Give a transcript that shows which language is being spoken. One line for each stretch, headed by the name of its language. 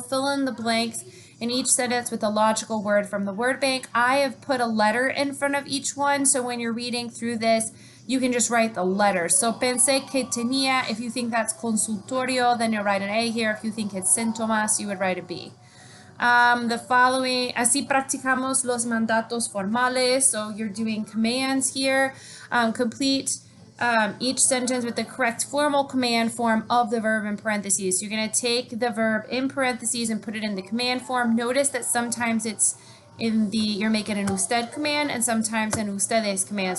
English: Fill in the blanks in each sentence with a logical word from the word bank. I have put a letter in front of each one, so when you're reading through this, you can just write the letter. So
Spanish: pensé que tenía,
English: if you think that's consultorio, then you'll write an A here. If you think it's síntomas, you would write a B. The following,
Spanish: así practicamos los mandatos formales.
English: So you're doing commands here. Complete each sentence with the correct formal command form of the verb in parentheses. So you're going to take the verb in parentheses and put it in the command form. Notice that sometimes it's in the, you're making an usted command and sometimes an ustedes command.